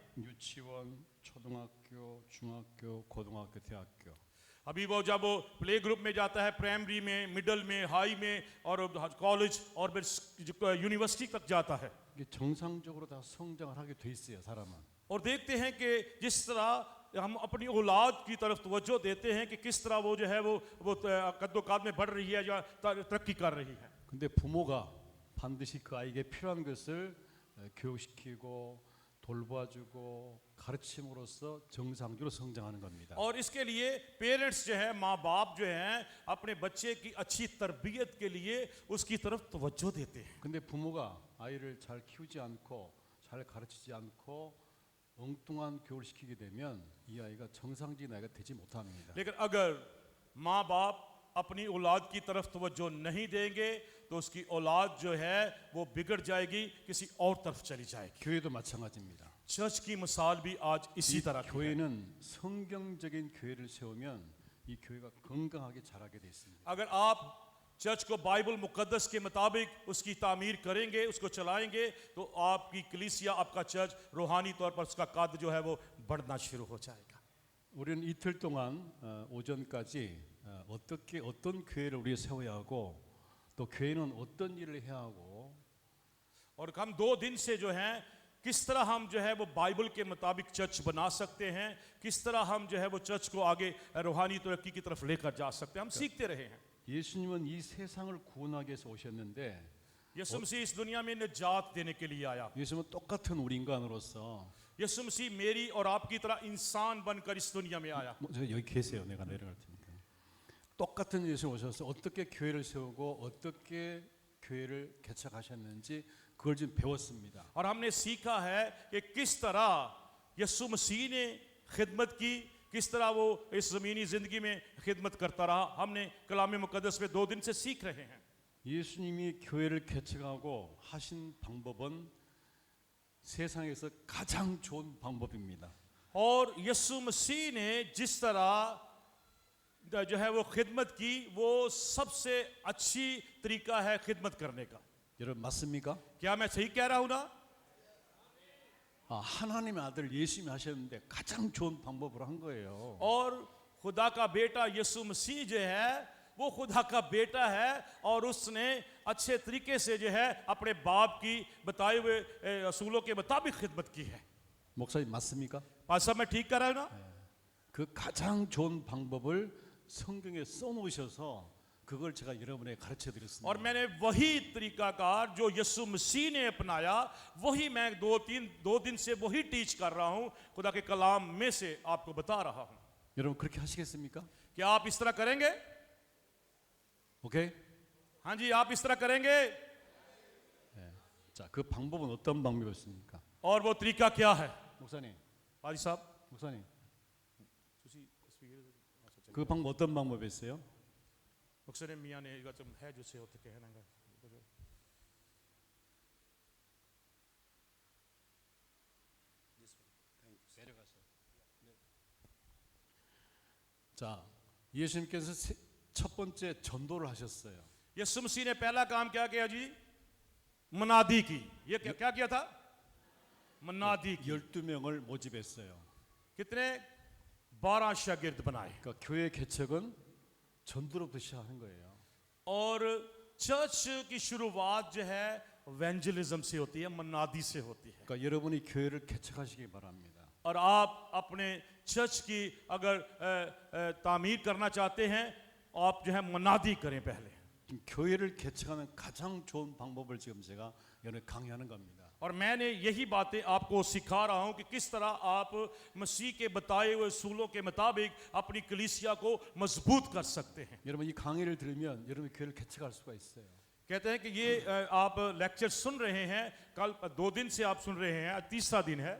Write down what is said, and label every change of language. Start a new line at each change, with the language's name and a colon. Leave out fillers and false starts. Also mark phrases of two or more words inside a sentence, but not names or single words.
Korean: 유치원, 초등학교, 중학교, 고등학교, 대학교.
Urdu: ابھی وہ جب وہ
English: play group
Urdu: میں جاتا ہے، پرائمری میں، مڈل میں، ہائی میں اور کالج اور پھر یونیورسٹی تک جاتا ہے,
Korean: 이게 정상적으로 다 성장을 하게 돼 있어요, 사람은.
Urdu: اور دیکھتے ہیں کہ جس طرح ہم اپنی اولاد کی طرف توجہ دیتے ہیں کہ کس طرح وہ جو ہے وہ قدوقامت میں بڑھ رہی ہے یا ترقی کر رہی ہے.
Korean: 근데 부모가 반드시 그 아이에게 필요한 것을 교육시키고 돌봐주고 가르침으로써 정상적으로 성장하는 겁니다.
Urdu: اور اس کے لیے پیرنٹس جو ہے، ماں باپ جو ہیں، اپنے بچے کی اچھی تربیت کے لیے اس کی طرف توجہ دیتے ہیں.
Korean: 근데 부모가 아이를 잘 키우지 않고 잘 가르치지 않고 엉뚱한 교육을 시키게 되면 이 아이가 정상적인 아이가 되지 못합니다.
Urdu: لیکن اگر ماں باپ اپنی اولاد کی طرف توجہ نہیں دیں گے تو اس کی اولاد جو ہے وہ بگڑ جائے گی، کسی اور طرف چلی جائے گی.
Korean: 교회도 마찬가지입니다.
Urdu: چرچ کی مثال بھی آج اسی
Korean: 이
Urdu: طرح کی ہے.
Korean: 교회는 성경적인 교회를 세우면 이 교회가 건강하게 자라게 돼 있습니다.
Urdu: اگر آپ چرچ کو بائبل مقدس کے مطابق اس کی تعمیر کریں گے، اس کو چلائیں گے، تو آپ کی کلیسیا، آپ کا چرچ روحانی طور پر اس کا قد جو ہے وہ بڑھنا شروع ہو جائے گا.
Korean: 우리는 이틀 동안 오전까지 어떻게 어떤 교회를 우리가 세워야 하고 또 교회는 어떤 일을 해야 하고
Urdu: اور ہم 2 دن سے جو ہے کس طرح ہم جو ہے وہ بائبل کے مطابق چرچ بنا سکتے ہیں، کس طرح ہم جو ہے وہ چرچ کو آگے روحانی ترقی کی طرف لے کر جا سکتے ہیں، ہم سیکھتے رہے ہیں.
Korean: 예수님은 이 세상을 구원하기 위해서 오셨는데
Urdu: یسوع مسیح اس دنیا میں نجات دینے کے لیے آیا.
Korean: 예수님은 똑같은 우리 인간으로서
Urdu: یسوع مسیح میری اور آپ کی طرح انسان بن کر اس دنیا میں آیا.
Korean: 여기 계세요. 내가 내려갈 테니까. 똑같은 예수님 오셔서 어떻게 교회를 세우고 어떻게 교회를 개척하셨는지 그걸 좀 배웠습니다.
Urdu: اور ہم نے سیکھا ہے کہ کس طرح یسوع مسیح نے خدمت کی، کس طرح وہ اس زمینی زندگی میں خدمت کرتا رہا. ہم نے کلام مقدس میں 2 دن سے سیکھ رہے ہیں.
Korean: 예수님이 교회를 개척하고 하신 방법은 세상에서 가장 좋은 방법입니다.
Urdu: اور یسوع مسیح نے جس طرح جو ہے وہ خدمت کی، وہ سب سے اچھی طریقہ ہے خدمت کرنے کا.
Korean: 여러분 맞습니까?
Urdu: کیا میں صحیح کہہ رہا ہوں نا?
Korean: 하나님의 아들 예수님이 하셨는데 가장 좋은 방법으로 한 거예요.
Urdu: اور خدا کا بیٹا یسوع مسیح جو ہے وہ خدا کا بیٹا ہے اور اس نے اچھے طریقے سے جو ہے اپنے باپ کی بتائے ہوئے اصولوں کے مطابق خدمت کی ہے.
Korean: 목사님 맞습니까?
Urdu: پاسا میں ٹھیک کر رہا ہوں نا?
Korean: 그 가장 좋은 방법을 성경에 써놓으셔서 그걸 제가 여러분에게 가르쳐 드렸습니다.
Urdu: اور میں نے وہی طریقہ کار جو یسوع مسیح نے اپنایا، وہی میں 2 دن سے وہی ٹیچ کر رہا ہوں، خدا کے کلام میں سے آپ کو بتا رہا ہوں.
Korean: 여러분 그렇게 하시겠습니까?
Urdu: کیا آپ اس طرح کریں گے?
Korean: 오케이?
Urdu: ہاں جی، آپ اس طرح کریں گے.
Korean: 자, 그 방법은 어떤 방법이었습니까?
Urdu: اور وہ طریقہ کیا ہے?
Korean: 목사님,
Urdu: پاجی صاحب,
Korean: 목사님. 그 방법 어떤 방법이었어요? 목사님 미안해 이거 좀 해주세요 어떻게 하는 거. 자, 예수님께서 첫 번째 전도를 하셨어요.
Urdu: یسوع مسیح نے پہلا کام کیا کیا جی? منادی کی۔ یہ کیا کیا تھا؟ منادی کی.
Korean: 12명을 모집했어요.
Urdu: کتنے؟ 12 شاگرد بنائے.
Korean: 그러니까 교회 개척은 전도로부터 시작하는 거예요.
Urdu: اور چرچ کی شروعات جو ہے ایونجلزم سے ہوتی ہے، منادی سے ہوتی ہے.
Korean: 그러니까 여러분이 교회를 개척하시기 바랍니다.
Urdu: اور آپ اپنے چرچ کی اگر تعمیر کرنا چاہتے ہیں آپ جو ہے منادی کریں پہلے.
Korean: 지금 교회를 개척하는 가장 좋은 방법을 지금 제가 여러분 강의하는 겁니다.
Urdu: اور میں نے یہی باتیں آپ کو سکھا رہا ہوں کہ کس طرح آپ مسیح کے بتائے ہوئے اصولوں کے مطابق اپنی کلیسیا کو مضبوط کر سکتے ہیں.
Korean: 여러분 이 강의를 들으면 여러분 교회를 개척할 수가 있어요.
Urdu: کہتے ہیں کہ یہ آپ لیکچر سن رہے ہیں، کل 2 دن سے آپ سن رہے ہیں، آج تیسرا دن ہے.